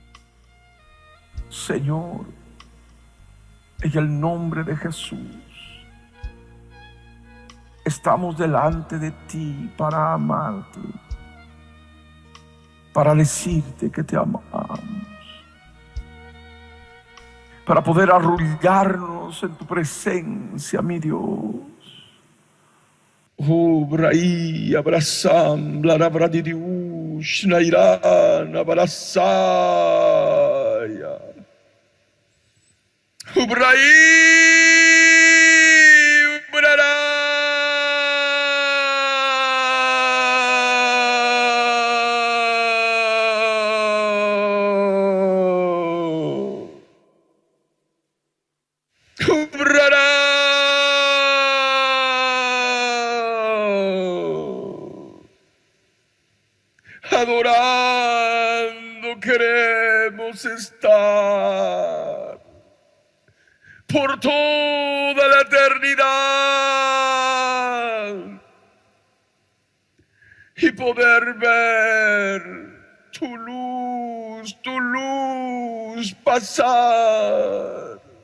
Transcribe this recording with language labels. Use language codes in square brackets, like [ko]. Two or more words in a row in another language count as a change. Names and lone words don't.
[es] Señor, en el nombre de Jesús, estamos delante de ti para amarte, para decirte que te amamos, para poder arrullarnos en tu presencia, mi Dios. Oh, Braí, Abrasam, Blarabradiriush, Nairán, Abrasaya. Ubraí, ubrará. Ubrará. Adorando queremos estar por toda la eternidad y poder ver tu luz pasar.